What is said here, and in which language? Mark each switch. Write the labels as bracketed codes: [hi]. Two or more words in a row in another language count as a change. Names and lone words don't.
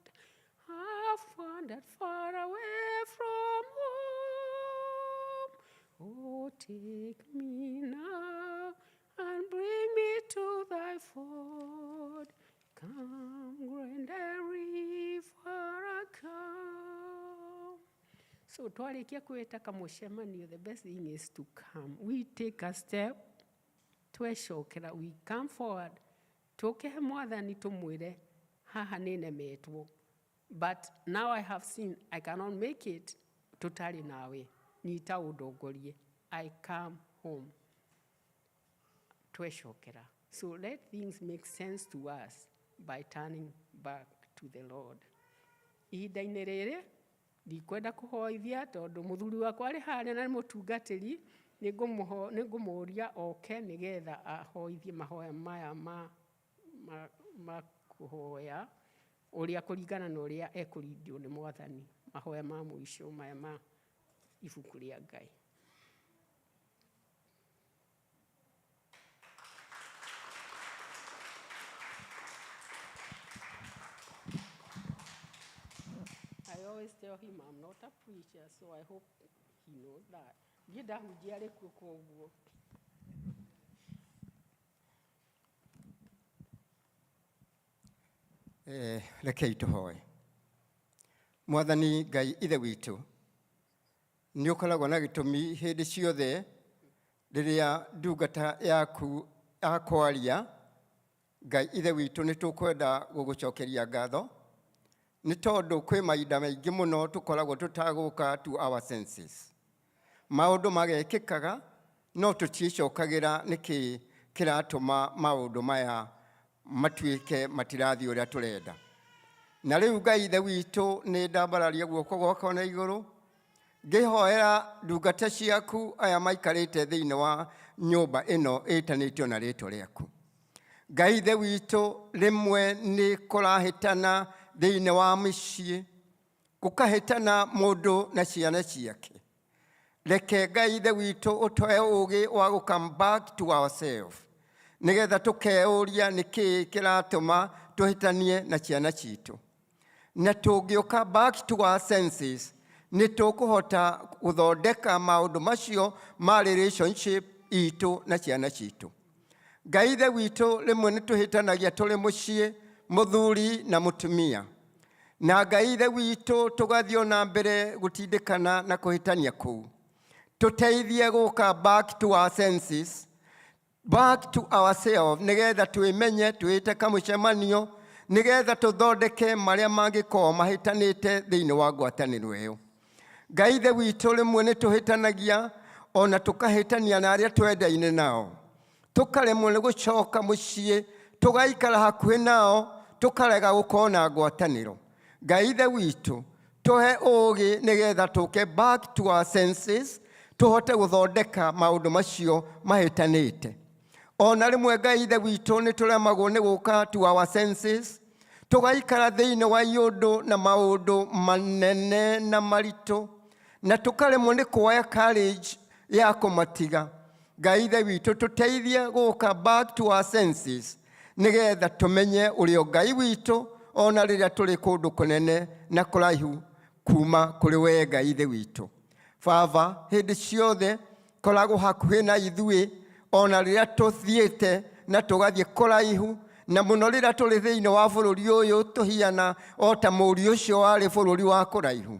[en] I've wandered far away from home. Oh, take me now and bring me to thy fold. Come, great deliverer, come. [ki] So twarikia kwetaka mucemanio, [en] the best thing is to come. We take a step, twecokera, we come forward, [ki] tukehe mwathani tumwire haha ninemetwo. [en] But now I have seen I cannot make it [ki] tutari nawe. Nita udongorie. [en] I come home. [ki] Tweshokera. [en] So let things make sense to us by turning back to the Lord. [ki] Ihinda-inĩ rĩrĩ ndikwenda kũhoithia tondũ mũthuri wakwa arĩ harĩa na mũtungatĩri nĩngũmũria oke nĩgetha ahoithie mahoya maya ma kũhoya ũrĩa kũringana na ũrĩa ekũrindio nĩ Mwathani, mahoya ma mũico maya ma ibuku rĩa Ngai. [en] I always tell him I'm not a preacher, so I hope he knows that. [ki] Ndahunjia kuko ũguo. Rekei tũhoe. Mwathani Ngai ithe witũ, nĩ ũkoragwo na gĩtũmi hĩndĩ ciothe rĩrĩa ndungata yaku akwaria. Ngai ithe witũ nĩ tũkwenda gũgũcokeria ngatho nĩ tondũ kwĩ mahinda maingĩ mũno tũkoragwo tũtagũka [en] to our senses. [ki] Maũndũ magekĩkaga no tũtiĩcokagĩra nĩkĩ kĩratũma maũndũ maya matuĩke matirathiĩ ũrĩa tũrenda. Na rĩu Ngai ithe witũ nĩ ndambararia guoko gwakwa na igũrũ ngĩhoera ndungata ciaku aya maikarĩte thĩinĩ wa nyũmba ĩno ĩtanĩtio na rĩĩtwa rĩaku. Ngai ithe witũ rĩmwe nĩ kũrahĩtana thĩinĩ wa mĩciĩ, gũkahĩtana mũndũ na ciana ciake. Reke Ngai ithe witũ ũtũhe ũũgĩ wa gũ- [en] come back to ourselves, [ki] nĩgetha tũkeũria nĩkĩ kĩratũma tũhĩtanie na ciana citũ. Na tũngĩũka [en] back to our senses, [ki] nĩ tũkũhota gũthondeka maũndũ macio ma relationship itũ na ciana citũ. Ngai ithe witũ rĩmwe nĩ tũhĩtanagia tũrĩ mũciĩ, mũthuri na mũtumia. Na Ngai ithe witũ tũgathiĩ na mbere gũtindĩkana na kũhĩtania kũu. Tũteithie gũka [en] back to our senses, back to ourselves, [ki] nĩgetha twĩmenye twĩte kamũcemanio, nĩgetha tũthondeke marĩa mangĩkorwo mahĩtanĩte thĩinĩ wa ngwatanĩro ĩyo. Ngai ithe witũ rĩmwe nĩ tũhĩtanagia ona tũkahĩtania na arĩa twendaine nao. Tũkaremwo nĩ gũcoka mũciĩ, tũgaikara hakuhĩ nao, tũkarega gũkorwo na ngwatanĩro. Ngai ithe witũ tũhe ũũgĩ nĩgetha tũke [en] back to our senses, [ki] tũhote gũthondeka maũndũ macio mahĩtanĩte. Ona rĩmwe Ngai ithe witũ nĩ tũremagwo nĩ gũka [en] to our senses, [ki] tũgaikara thĩinĩ wa iũndũ na maũndũ manene na maritũ, na tũkaremwo nĩ kuoya courage ya kũmatiga. Ngai ithe witũ tũteithie gũka [en] back to our senses, [ki] nĩgetha tũmenye ũrĩa Ngai witũ ona rĩrĩa tũrĩ kũndũ kũnene na kũraihu kuma kũrĩ we Ngai ithe witũ. Baba, hĩndĩ ciothe koragwo hakuhĩ na ithuĩ ona rĩrĩa tũthiĩte na tũgathiĩ kũraihu, na mũno rĩrĩa tũrĩ thĩinĩ wa bũrũri ũyũ tũhiana o ta mũriũ ũcio warĩ bũrũri wa kũraihu.